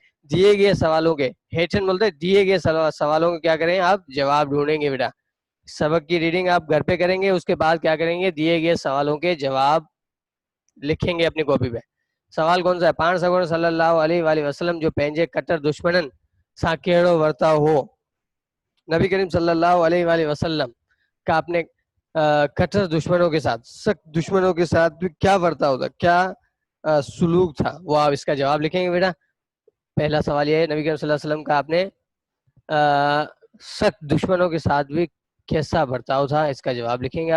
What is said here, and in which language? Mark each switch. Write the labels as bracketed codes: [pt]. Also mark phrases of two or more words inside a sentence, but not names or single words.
[ur] دیے گئے سوالوں کے، ہیٹن بولتے ہیں دیے گئے سوالوں کے کیا کریں؟ آپ جواب ڈھونڈیں گے. بیٹا سبق کی ریڈنگ آپ گھر پہ کریں گے، اس کے بعد کیا کریں گے؟ دیے گئے سوالوں کے جواب لکھیں گے اپنی کاپی پہ. سوال کون سا ہے؟ [sd] پان سگوڑ صلی اللہ علیہ وآلہ وسلم جو پینجے کٹر دشمنن سا کیڑو ورتا ہو. [ur] نبی کریم صلی اللہ علیہ وآلہ وسلم کا اپنے کٹر دشمنوں کے ساتھ، سخت دشمنوں کے ساتھ بھی کیا ورتا ہوتا، کیا سلوک تھا، وہ آپ اس کا جواب لکھیں گے. بیٹا پہلا سوال یہ ہے، نبی کریم صلی اللہ علیہ وسلم کا آپ نے سخت دشمنوں کے ساتھ بھی کیسا برتاؤ تھا، اس کا جواب لکھیں گے.